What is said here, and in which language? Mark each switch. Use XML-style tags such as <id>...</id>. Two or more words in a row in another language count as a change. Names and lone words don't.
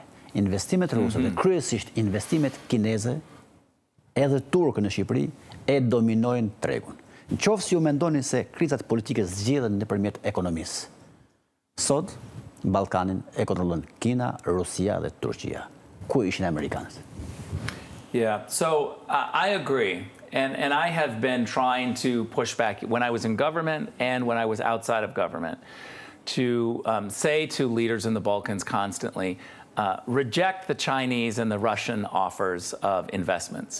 <sq>Investimet ruse dhe kryesisht investimet kineze, edhe turke në Shqipëri, e dominojnë tregun. Në qoftë si ju mendoni se krizat politike zgjedhen nëpërmjet ekonomisë. Sot, Ballkanin e kontrollon Kina, Rusia dhe Turqia. Ku ishin amerikanët?</sq> <en>Yeah, so I agree. And I have been trying to push back when I was in government and when I was outside of government to say to leaders in the Balkans constantly, reject the Chinese and the Russian offers of investments.</en>